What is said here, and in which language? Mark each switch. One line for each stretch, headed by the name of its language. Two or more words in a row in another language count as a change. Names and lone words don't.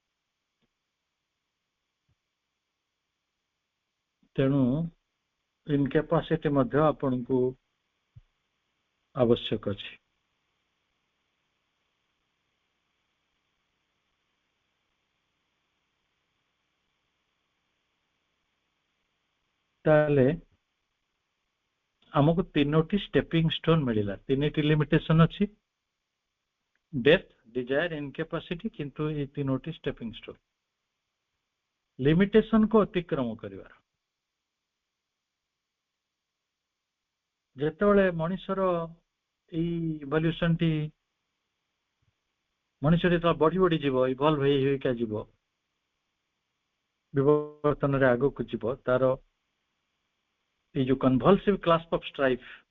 Odia: ତେଣୁ ଇନକାପାସିଟି ମଧ୍ୟ ଆପଣଙ୍କୁ ଆବଶ୍ୟକ ଅଛି। ତାହେଲେ ଆମକୁ ତିନୋଟି
English: stepping stone
Odia: ମିଳିଲା, ତିନିଟି limitation ଅଛି,
English: death, desire, incapacity,
Odia: କିନ୍ତୁ ଏଇ ତିନୋଟି
English: stepping stone limitation
Odia: को ଅତିକ୍ରମ କରିବାର। ଯେତେବେଳେ ମଣିଷର ଏଇ ଇଭଲ୍ୟୁସନ ଟି ମଣିଷ ଯେତେବେଳେ ବଢି ବଢି ଯିବ, ଇଭଲ୍ଭ ହେଇକା ଯିବ, ବିବର୍ତ୍ତନରେ ଆଗକୁ ଯିବ, ତାର ଏଇ ଯୋଉ
English: convulsive clash of strife